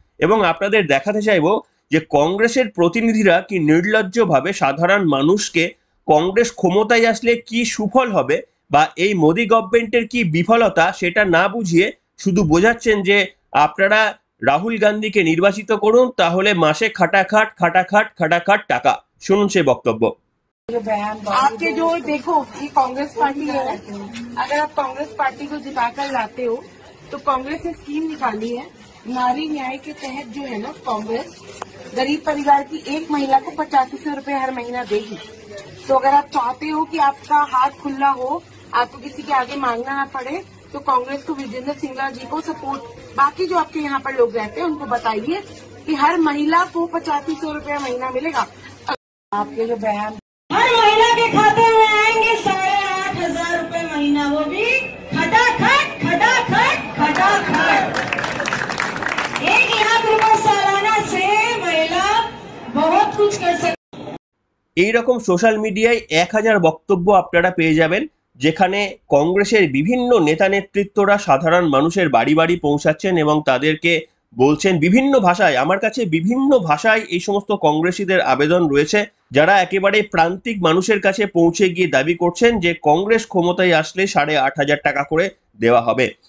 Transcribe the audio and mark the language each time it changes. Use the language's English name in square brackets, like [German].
[Bangla] এবং আপনাদের দেখাতে চাইবো যে কংগ্রেসের প্রতিনিধিরা কি নির্লজ্জভাবে সাধারণ মানুষকে কংগ্রেস ক্ষমতায় আসলে কি সুফল হবে বা এই মোদী গভর্নমেন্টের কি বিফলতা সেটা না বুঝিয়ে শুধু বোঝাচ্ছেন যে আপনারা রাহুল গান্ধীকে নির্বাচিত করুন, তাহলে মাসে খাটাখাট খাটাখাট খাটাখাট টাকা। শুনুন সেই বক্তব্য। [Hindi] आपके जो देखो ये कांग्रेस पार्टी है, अगर आप कांग्रेस पार्टी को जिताकर लाते हो तो कांग्रेस ने स्कीम निकाली है, नारी न्याय के तहत जो है ना, कांग्रेस गरीब परिवार की एक महिला को 8500 रुपए हर महीना देगी। तो अगर आप चाहते हो कि आपका हाथ खुला हो, आपको किसी के आगे मांगना ना पड़े, तो कांग्रेस को विजेंद्र सिंगला जी को सपोर्ट, बाकी जो आपके यहाँ पर लोग रहते हैं उनको बताइए कि हर महिला को 8500 रुपया महीना मिलेगा। आपके जो बयान हर महिला के खाते में आएंगे 8,500 रुपए महीना, वो भी खटाखट खटाखट खटाखट। 1 लाख रुपए सालाना से महिला बहुत कुछ कर सकती। [Bangla] এইরকম সোশ্যাল মিডিয়ায় 1000 বক্তব্য আপনারা পেয়ে যাবেন, যেখানে কংগ্রেসের বিভিন্ন নেতা নেতৃত্বরা সাধারণ মানুষের বাড়ি বাড়ি পৌঁছাচ্ছেন এবং তাদেরকে বলছেন বিভিন্ন ভাষায়। আমার কাছে বিভিন্ন ভাষায় এই সমস্ত কংগ্রেসীদের আবেদন রয়েছে, যারা একেবারে প্রান্তিক মানুষের কাছে পৌঁছে গিয়ে দাবি করছেন যে কংগ্রেস ক্ষমতায় আসলে 8,500 টাকা করে দেওয়া হবে।